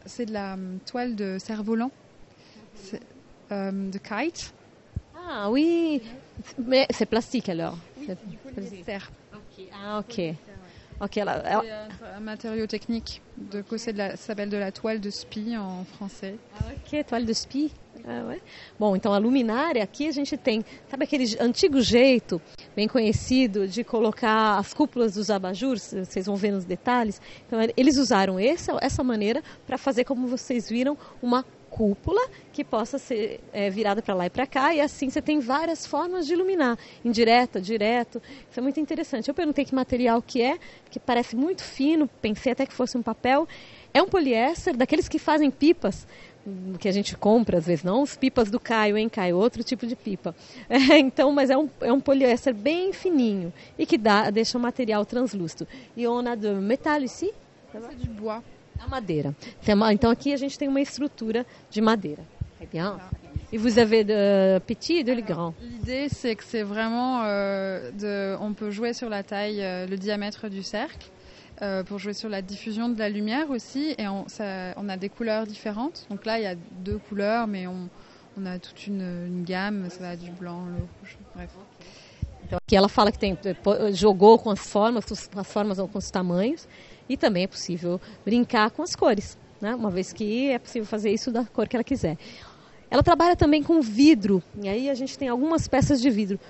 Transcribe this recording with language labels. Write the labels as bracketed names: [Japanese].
[French] C'est de la toile de cerf-volant, de kite. Ah oui, mais c'est plastique alors. Oui, c'est du polyester. Okay. Ah ok. C'est un matériau technique. Ça s'appelle de la toile de spi en français. Ah, ok, toile de spi. Ah, ué. [Portuguese] Bom, então a luminária aqui a gente tem, sabe aquele antigo jeito bem conhecido de colocar as cúpulas dos abajures, vocês vão ver nos detalhes. Então eles usaram essa maneira para fazer, como vocês viram, uma cúpula que possa ser virada para lá e para cá, e assim você tem várias formas de iluminar, indireta, direto. Isso é muito interessante. Eu perguntei que material que é, que parece muito fino, pensei até que fosse um papel. É um poliéster, daqueles que fazem pipas, que a gente compra, às vezes não, os pipas do Caio, hein, Caio? Outro tipo de pipa. Então, mas é um poliéster bem fininho e que deixa o material translúcido. [French] E on a de métal ici? C'est du bois. [Portuguese] A madeira. Então aqui a gente tem uma estrutura de madeira. [French] Très bien. Et vous avez de petit et de grand. L'idée, c'est que c'est vraiment on peut jouer sur la taille, le diamètre du cercle, pour jouer sur la diffusion de la lumière aussi, et on a des couleurs différentes. Donc là, il y a 2 couleurs, mais on a toute une gamme, ça va du blanc, le rouge, bref. [Portuguese] Então aqui ela fala que jogou com as formas com os tamanhos, e também é possível brincar com as cores, né? Uma vez que é possível fazer isso da cor que ela quiser. Ela trabalha também com vidro, e aí a gente tem algumas peças de vidro.